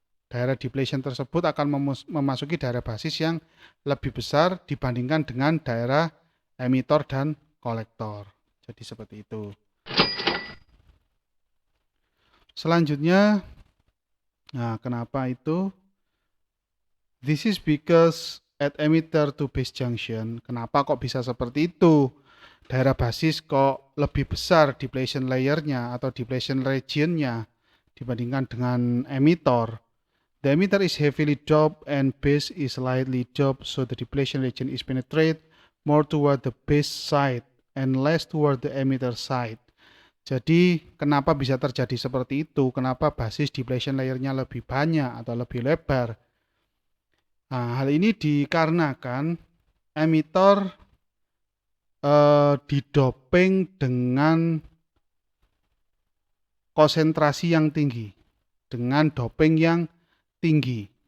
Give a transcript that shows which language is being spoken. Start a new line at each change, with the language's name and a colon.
Indonesian: Daerah depletion tersebut akan memasuki daerah basis yang lebih besar dibandingkan dengan daerah emitter dan kolektor. Jadi seperti itu. Selanjutnya, nah kenapa itu?
English: This is because at emitter to base junction.
Indonesian: Kenapa kok bisa seperti itu? Daerah basis kok lebih besar depletion layernya atau depletion regionnya dibandingkan dengan emitter.
English: The emitter is heavily doped and base is slightly doped, so the depletion region is penetrate more toward the base side and less toward the emitter side.
Indonesian: Jadi kenapa bisa terjadi seperti itu? Kenapa basis depletion layernya lebih banyak atau lebih lebar? Nah, hal ini dikarenakan emitor didoping dengan konsentrasi yang tinggi, dengan doping yang tinggi.